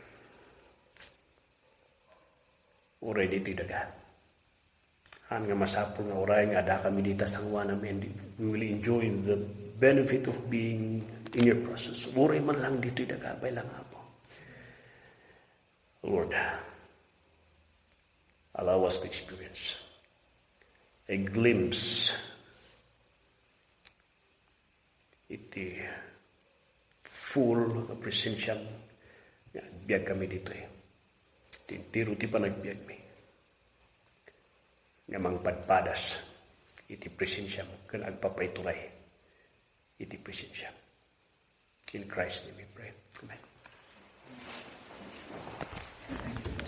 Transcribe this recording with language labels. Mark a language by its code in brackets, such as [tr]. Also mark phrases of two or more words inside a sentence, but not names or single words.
[ilo] Uray dito daga. Han nga masapul nga uray nga ada kami dito sa wanam [en] and we will enjoy the benefit of being in your presence. [ilo] Uray man lang dito daga, bay lang po. Lord, [en] allow us to experience a glimpse [ilo] iti full presensya nga biag kami dito tintiro ti panagbiag mi nga mangpadpadas iti presensya mo kan agpapaitulay iti presensya. [en] In Christ's name we pray. Amen.